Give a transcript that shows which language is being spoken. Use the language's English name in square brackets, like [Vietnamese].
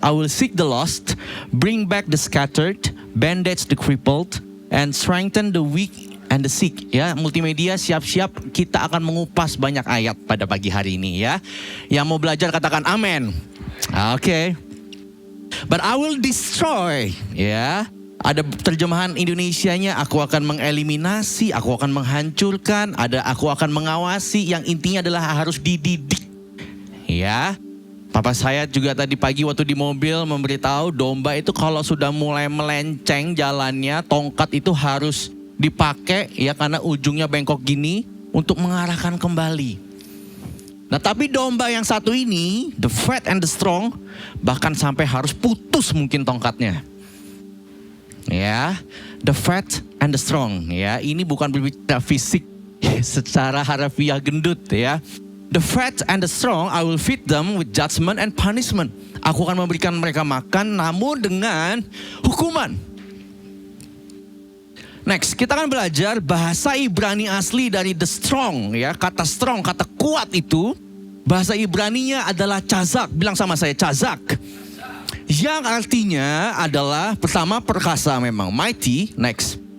[English] I will seek the lost, bring back the scattered, bandage the crippled, and strengthen the weak and the sick. [Indonesian] Ya, multimedia siap-siap, kita akan mengupas banyak ayat pada pagi hari ini ya. Yang mau belajar katakan amin. Oke. [English] But I will destroy, [Indonesian] ya. Ada terjemahan Indonesianya, aku akan mengeliminasi, aku akan menghancurkan, ada aku akan mengawasi, yang intinya adalah harus dididik. Ya. Papa saya juga tadi pagi waktu di mobil memberitahu domba itu kalau sudah mulai melenceng jalannya, tongkat itu harus dipakai ya karena ujungnya bengkok gini untuk mengarahkan kembali. Nah tapi domba yang satu ini, [English] the fat and the strong, [Indonesian] bahkan sampai harus putus mungkin tongkatnya. [English] Ya, the fat and the strong. [Indonesian] Ya, ini bukan berbicara fisik secara harfiah gendut ya. [English] The fat and the strong, I will feed them with judgment and punishment. [Indonesian] Aku akan memberikan mereka makan namun dengan hukuman. Next, kita akan belajar bahasa Ibrani asli dari the strong ya. Kata strong, kata kuat itu bahasa Ibraninya adalah chazak. Bilang sama saya, chazak. Yang artinya adalah pertama perkasa memang, mighty. Next.